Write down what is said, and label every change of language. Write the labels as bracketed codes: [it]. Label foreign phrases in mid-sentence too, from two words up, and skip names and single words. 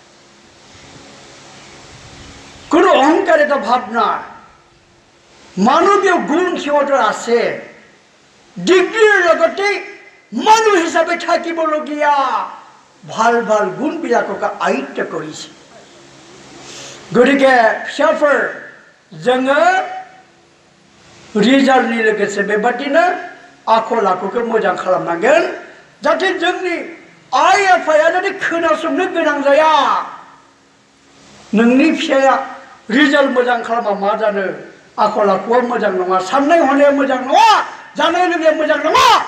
[as] কোনো অহংকাৰ এটা ভাৱ নাই, মানৱীয় গুণ সিহঁতৰ আছে, ডিগ্ৰীৰ লগতে মানুহ হিচাপে থাকিবলগীয়া ভাল ভাল গুণবিলাকক আয়ত্ত কৰিছে। [brx] গতিকে फिसाफोर जोङो रिजाल्टनि लोगोसे बेबादिनो आखल आखुखौ मोजां खालामनांगोन, जाहाथे जोंनि आइ आफाया जाहाथे खोनासंनो गोनां जाया। नोंनि फिसाया रिजाल्ट मोजां खालामा मा जानो, आखल आखुआ मोजां नङा, साननाय हनाया मोजां नङा, जानाय लोंनाया मोजां नङा।